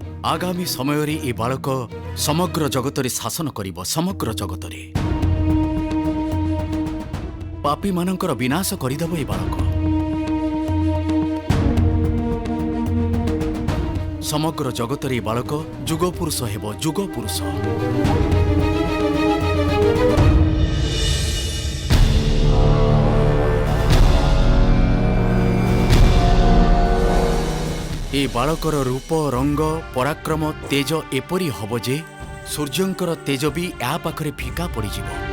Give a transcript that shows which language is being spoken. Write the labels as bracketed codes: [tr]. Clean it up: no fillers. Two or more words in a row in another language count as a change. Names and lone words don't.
[or] ଆଗାମୀ ସମୟ ରେ ଏ ବାଳକ ସମଗ୍ର ଜଗତ ରେ ଶାସନ କରିବ ସମଗ୍ର ଜଗତ ରେ ପାପୀ ମାନଙ୍କର ବିନାଶ କରିଦବ ଏ ବାଳକ ସମଗ୍ର ଜଗତ ରେ ବାଳକ ଯୁଗ ପୁରୁଷ ହେବ ଯୁଗ ପୁରୁଷ ଏ ବାଳକର ରୂପ ରଙ୍ଗ ପରାକ୍ରମ ତେଜ ଏପରି ହବ ଯେ ସୂର୍ଯ୍ୟଙ୍କର ତେଜ ବି ଯା ପାଖରେ ଫିକା ପଡ଼ିଯିବ।